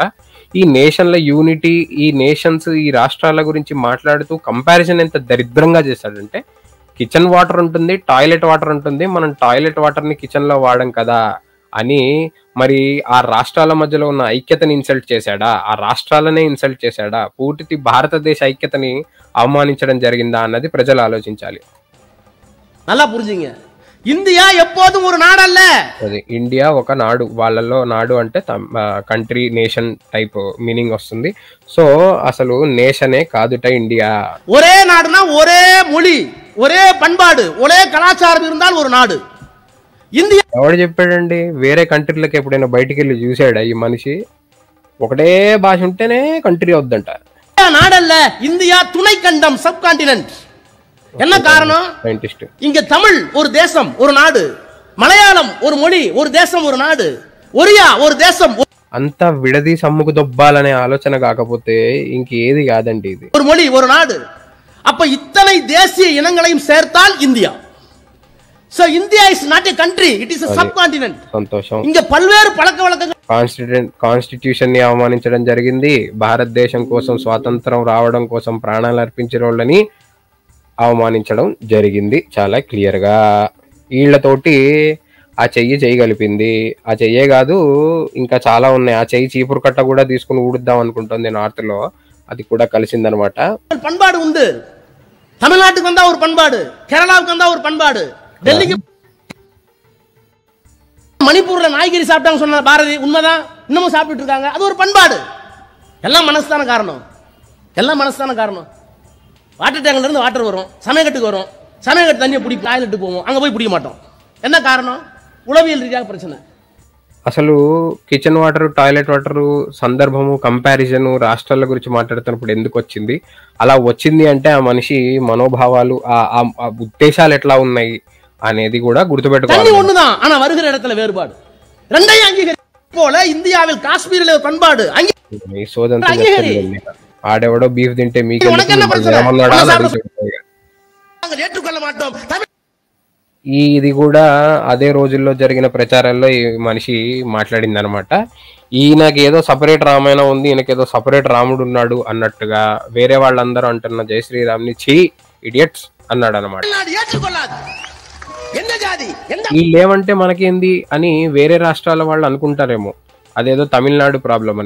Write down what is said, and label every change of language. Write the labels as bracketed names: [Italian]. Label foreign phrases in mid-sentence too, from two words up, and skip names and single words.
[Telugu] ఈ నేషన్ల యూనిటీ, ఈ నేషన్స్, ఈ రాష్ట్రాల గురించి మాట్లాడుతూ కంపారిజన్ ఎంత దరిద్రంగా చేశాడంటే [English] kitchen water [Telugu] ఉంటుంది, [English] toilet water [Telugu] ఉంటుంది, మనం [English] toilet water [Telugu] కిచెన్లో వాడం కదా అని మరి ఆ రాష్ట్రాల మధ్యలో ఉన్న ఐక్యతని ఇన్సల్ట్ చేశాడా, ఆ రాష్ట్రాలనే ఇన్సల్ట్ చేశాడా, పూర్తి భారతదేశ ఐక్యతని అవమానించడం జరిగిందా అన్నది ప్రజలు ఆలోచించాలి. [Tamil] நல்லா புரிஞ்சுங்க. இந்தியா எப்போதும் ஒரு நாடு அல்ல. [Telugu] అది ఇండియా ఒక నాడు, వాళ్ళలో నాడు అంటే [English] country nation type meaning [Telugu] వస్తుంది. సో అసలు నేషనే కాదుట ఇండియా. [Tamil] ஒரே நாடுனா ஒரே மொழி, ஒரே பண்பாடு, ஒரே கலாச்சாரம் இருந்தால் ஒரு நாடு. [Telugu] ఇండియా ఎవడు చెప్పాడండి? వేరే కంట్రీలకు ఎప్పుడైనా బయటికి వెళ్ళి చూసాడా ఈ మనిషి? ఒకటే భాష ఉంటేనే కంట్రీ అవుద్దంట. [Tamil] நாடல்ல இந்தியா துணை கண்டம், [English] sub continent. [Tamil] என்ன காரணம்? [Telugu] సైంటిస్ట్. [Tamil] இங்க தமிழ் ஒரு தேசம் ஒரு நாடு, மலையாளம் ஒரு மொழி ஒரு தேசம் ஒரு நாடு, ఒరియా ஒரு தேசம். [Telugu] అంత విడది సమ్ముకు దొబ్బాలనే ఆలోచన కాకపోతే ఇంకేది కాదండి ఇది. [Tamil] ஒரு மொழி ஒரு நாடு. அப்ப இத்தனை தேசிய இனங்களையும் சேர்த்தால் இந்தியா. [English] So India is not a country, it is a subcontinent. [Telugu] సంతోషం. ఇంక పల్వేరు పలకవలకగా కాన్స్టిట్యూషన్ ని అవమానించడం జరిగింది. భారతదేశం కోసం, స్వాతంత్రం రావడం కోసం ప్రాణాలు అర్పించిన వాళ్ళని అవమానించడం జరిగింది చాలా క్లియర్ గా. వీళ్ళతోటి ఆ చెయ్యి చేయగలిపింది. ఆ చెయ్యే కాదు ఇంకా చాలా ఉన్నాయి. ఆ చెయ్యి చీపురు కట్ట కూడా తీసుకుని ఊడుద్దాం అనుకుంటుంది నార్త్ లో, అది కూడా కలిసిందనమాట. [Tamil] పண்பாடு உண்டு. தமிழ்நாட்டுக்கு வந்தா ஒரு பண்பாடு, கேரளாவுக்கு வந்தா ஒரு பண்பாடு, டெல்லிக்கு மணிப்பூர்ல நாய்கறி சாப்பிட்டாங்க சொன்ன பாரதி உண்மைதான், இன்னமும் சாப்பிட்டு இருக்காங்க. அது ஒரு பண்பாடு. எல்லாம் மனசுதான காரணம், எல்லாம் மனசுதான காரணம். [English] water tank [Tamil] இருந்து வாட்டர் வரும், சமையக்கட்டுக்கு வரும், சமையக்கட்டு தண்ணியை பிடி டாய்லெட்டு போவோம், அங்க போய் பிடிக்க மாட்டோம். என்ன காரணம்? உளவியல் ரீதியாக பிரச்சனை. [Telugu] అసలు [English] kitchen water, toilet water [Telugu] సందర్భము, కంపారిజన్ రాష్ట్రాల గురించి మాట్లాడుతున్నప్పుడు ఎందుకు వచ్చింది? అలా వచ్చింది అంటే ఆ మనిషి మనోభావాలు, ఆ ఉద్దేశాలు ఎట్లా ఉన్నాయి అనేది కూడా గుర్తుపెట్టుకోవాలి. [Tamil] ஒண்ணுதான், ஆனா வருகிற இடத்துல வேறுபாடு. ரெண்டையும் அங்கீகரி. போல இந்தியாவில் காஷ்மீரில் ஒரு பண்பாடு [Telugu] ఆడెవడో బీఫ్ తింటే మీకు [Tamil] ஏற்றுக்கொள்ள மாட்டோம். [Telugu] ఇది కూడా అదే రోజుల్లో జరిగిన ప్రచారాల్లో ఈ మనిషి మాట్లాడింది అనమాట. ఈయనకి ఏదో సపరేట్ రామాయణం ఉంది, ఈయనకేదో సపరేట్ రాముడు ఉన్నాడు అన్నట్టుగా వేరే వాళ్ళందరూ అంటున్న జై శ్రీరామ్ని ఛీ ఇడియట్స్ అన్నాడు అనమాట. వీళ్ళేమంటే మనకేంది అని వేరే రాష్ట్రాల వాళ్ళు అనుకుంటారేమో, అదేదో తమిళనాడు ప్రాబ్లం అని.